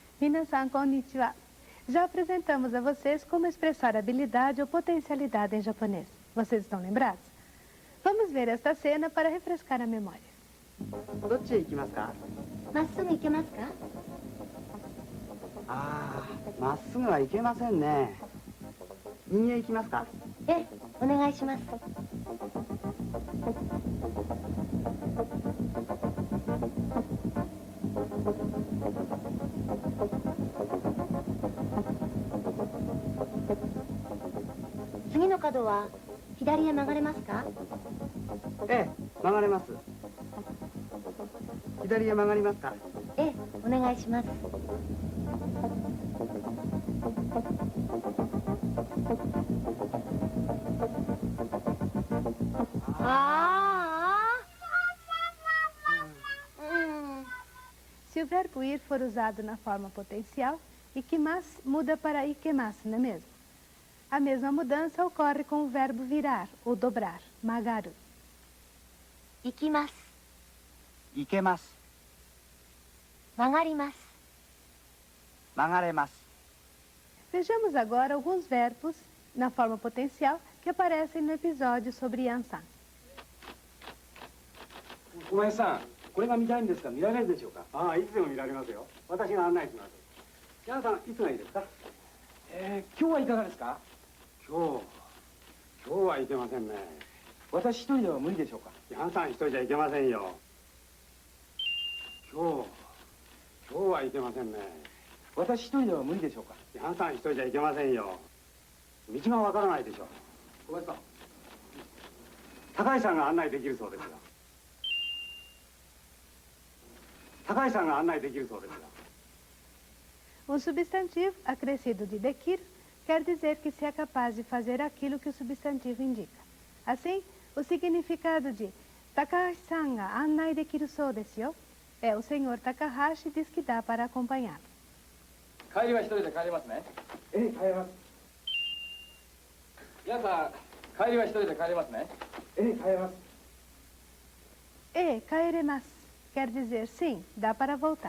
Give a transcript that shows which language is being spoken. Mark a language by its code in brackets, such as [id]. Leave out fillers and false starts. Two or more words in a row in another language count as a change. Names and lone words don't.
[ja] 皆さんこんにちは. [pt] Já apresentamos a vocês como expressar habilidade ou potencialidade em japonês. Vocês estão lembrados? Vamos ver esta cena para refrescar a memória. [ja] どっちへ行きますか？まっすぐ行けますか？ああ、まっすぐは行けませんね。右へ行きますか？ええ、お願いします。次の角は左へ曲がれますか？ええ、曲がれます。左へ曲がりますか？ええ、お願いします。 [pt] Se o verbo ir for usado na forma potencial, ikimasu muda para ikemasu, não é mesmo? A mesma mudança ocorre com o verbo virar ou dobrar, magaru. [ja] 行きます。行けます。曲がります。曲がれます。 [pt] Vejamos agora alguns verbos na forma potencial que aparecem no episódio sobre Yansan. [ja] 小林さん、これが見たいんですが見られるでしょうか？ああ、いつでも見られますよ。私が案内します。ヤンさん、いつがいいですか？今日はいかがですか？今日はいけませんね。私一人では無理でしょうか？ヤンさん一人じゃいけませんよ。今日はいけませんね。私一人では無理でしょうか？ヤンさん一人じゃいけませんよ。道がわからないでしょう。小林さん、高橋さんが案内できるそうですよ。高橋さんが案内できるそうですよ。 [pt] O substantivo acrescido de dekir quer dizer que se é capaz de fazer aquilo que o substantivo indica. Assim, o significado de [ja] 高橋さんが案内できるそうですよ [pt] é o senhor Takahashi diz que dá para acompanhá-lo. [ja] 帰りは一人で帰れますね。ええ、帰れます。皆さん、帰りは一人で帰れますね。ええ、帰れます。 [pt] kaeremasu quer dizer sim, dá para voltar.